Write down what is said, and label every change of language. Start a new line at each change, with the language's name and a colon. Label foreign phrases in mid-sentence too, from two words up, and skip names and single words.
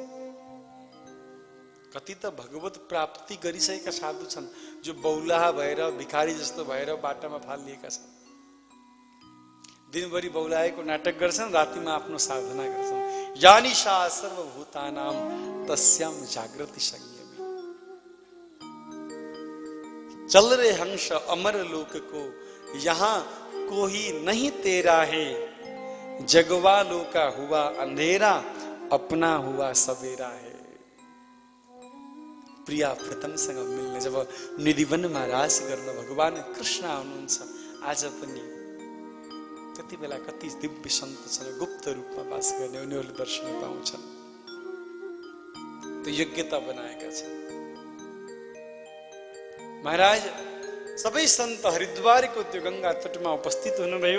Nepali: कति त भगवत प्राप्ति गरिसकेका साधु छन्, जो बौलाहा भएर, भिखारी जस्तो भएर बाटामा फालिएका छन्। दिनभरि बौलाएको नाटक गर्छन्, रातिमा आफ्नो साधना गर्छन्।
Sanskrit: यानिशा सर्वभूतानाम तस्याम जागृति संयमी।
Hindi: चल रे हंस अमर लोक को, यहाँ कोई नहीं तेरा है। जगवा लोका हुआ अंधेरा, अपना हुआ सवेरा है।
Nepali: प्रिया प्रीतमसँग मिल्ने जब निधिवनमा रास गर्न भगवान कृष्ण आउनुहुन्छ, आज पनि कति बेला कति दिव्य सन्त छन्, गुप्त रूपमा वास गर्ने, उनीहरूले दर्शन पाउँछन्। त्यो योग्यता बनाएका छन्। महाराज सबै सन्त हरिद्वारको त्यो गंगा तटमा उपस्थित हुनुभयो।